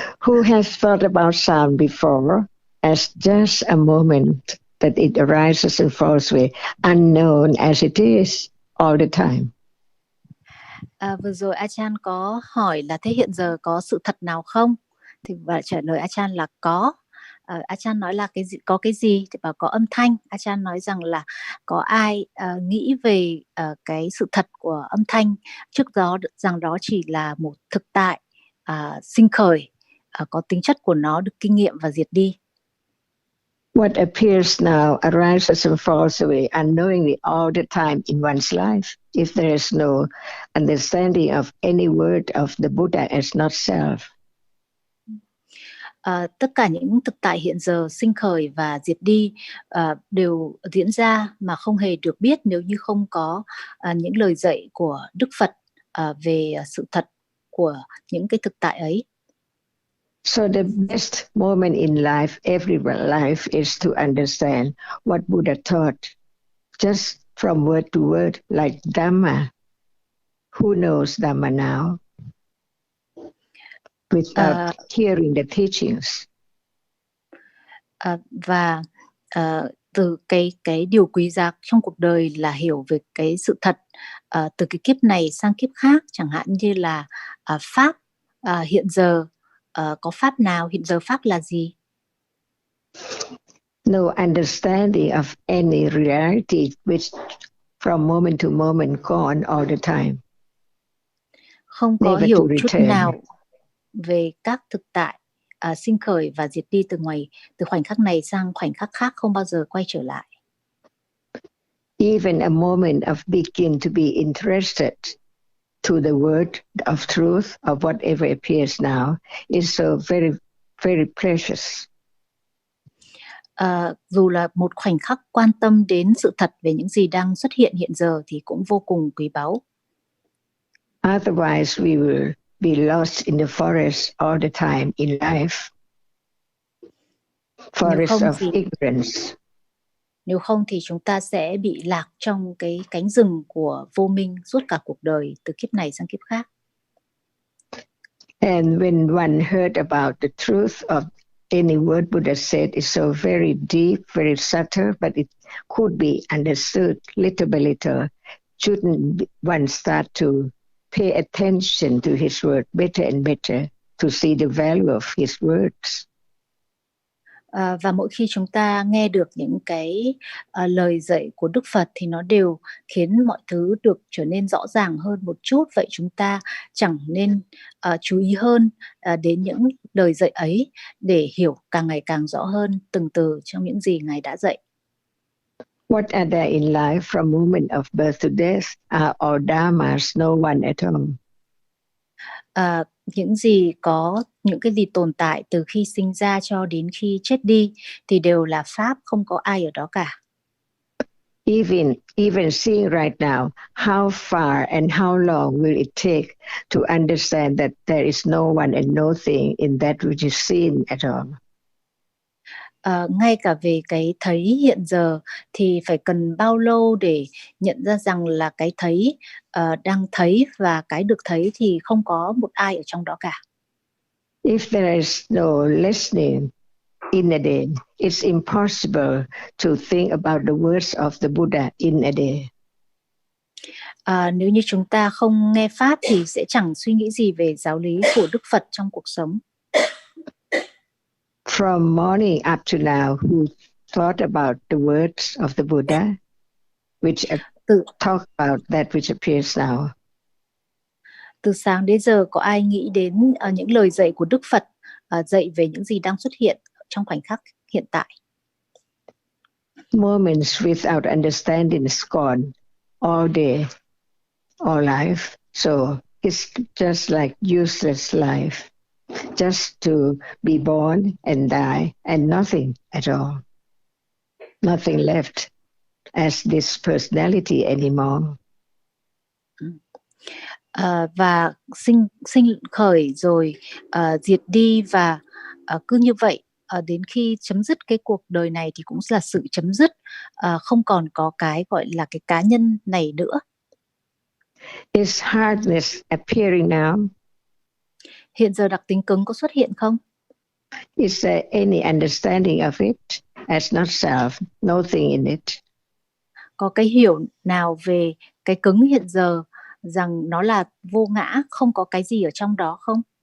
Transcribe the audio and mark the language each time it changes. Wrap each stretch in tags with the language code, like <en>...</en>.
<en>Who has thought about sound before as just a moment that it arises and falls away, unknown as it is all the time?</en> <vi>Vừa rồi Ajahn có hỏi là thế hiện giờ có sự thật nào không? Thì và trả lời Ajahn là có. Ajahn nói là có cái gì? Thì bảo có âm thanh. Ajahn nói rằng là có ai nghĩ về cái sự thật của âm thanh trước đó rằng đó chỉ là một thực tại sinh khởi, có tính chất của nó được kinh nghiệm và diệt đi.</vi> <en>What appears now arises and falls away unknowingly all the time in one's life if there is no understanding of any word of the Buddha as not self.</en> <vi>Tất cả những thực tại hiện giờ sinh khởi và diệt đi đều diễn ra mà không hề được biết nếu như không có những lời dạy của Đức Phật về sự thật của những cái thực tại ấy.</vi> <en>So the best moment in life, every life, is to understand what Buddha taught, just from word to word, like Dhamma. Who knows Dhamma now? Without hearing the teachings.</en> <vi>Và từ cái điều quý giá trong cuộc đời là hiểu về cái sự thật từ cái kiếp này sang kiếp khác, chẳng hạn như là pháp hiện giờ có pháp nào, hiện giờ pháp là gì?</vi> <en>No understanding of any reality which from moment to moment go on all the time.</en> <vi>Không có</vi> <en>Never</en> <vi>hiểu</vi> <en>to</en> <vi>chút</vi> <en>return.</en> <vi>nào về các thực tại sinh khởi và diệt đi từ khoảnh khắc này sang khoảnh khắc khác, không bao giờ quay trở lại.</vi> <en>Even a moment of begin to be interested to the word of truth of whatever appears now is so very, very precious.</en> <vi>Dù là một khoảnh khắc quan tâm đến sự thật về những gì đang xuất hiện hiện giờ thì cũng vô cùng quý báu.</vi> <en>Otherwise we will be lost in the forest all the time in life. Forest of ignorance.</en> <vi>Nếu không thì chúng ta sẽ bị lạc trong cái cánh rừng của vô minh suốt cả cuộc đời, từ kiếp này sang kiếp khác.</vi> <en>And when one heard about the truth of any word Buddha said is so very deep, very subtle, but it could be understood little by little. Shouldn't one start to pay attention to his word better and better to see the value of his words?</en> <vi>Và mỗi khi chúng ta nghe được những cái lời dạy của Đức Phật thì nó đều khiến mọi thứ được trở nên rõ ràng hơn một chút. Vậy chúng ta chẳng nên chú ý hơn đến những lời dạy ấy để hiểu càng ngày càng rõ hơn từng từ trong những gì Ngài đã dạy.</vi> <en>What are there in life from moment of birth to death are all dhammas, no one at all.</en> <vi>Những gì có những cái gì tồn tại từ khi sinh ra cho đến khi chết đi thì đều là pháp, không có ai ở đó cả.</vi> <en>Even seeing right now, how far and how long will it take to understand that there is no one and nothing in that which is seen at all?</en> <vi>Ngay cả về cái thấy hiện giờ thì phải cần bao lâu để nhận ra rằng là cái thấy đang thấy và cái được thấy thì không có một ai ở trong đó cả.</vi> <en>If there is no listening in a day, it's impossible to think about the words of the Buddha in a day.</en> <vi>Nếu như chúng ta không nghe pháp thì sẽ chẳng suy nghĩ gì về giáo lý của Đức Phật trong cuộc sống.</vi> <en>From morning up to now, who thought about the words of the Buddha, which talk about that which appears now?</en> <vi>Từ sáng đến giờ có ai nghĩ đến những lời dạy của Đức Phật dạy về những gì đang xuất hiện trong khoảnh khắc hiện tại?</vi> <en>Moments without understanding is gone all day, all life. So it's just like useless life. Just to be born and die and nothing at all. Nothing left as this personality anymore.</en> <vi>và sinh khởi rồi diệt đi, và cứ như vậy đến khi chấm dứt cái cuộc đời này thì cũng là sự chấm dứt, không còn có cái gọi là cái cá nhân này nữa.</vi> <en>Is hardness appearing now?</en> <vi>Hiện giờ đặc tính cứng có xuất hiện không?</vi> <en>Is there any understanding of it as not self, nothing in it?</en> <vi>Có cái hiểu nào về cái cứng hiện giờ rằng nó là vô ngã, không có cái gì ở trong đó không?</vi>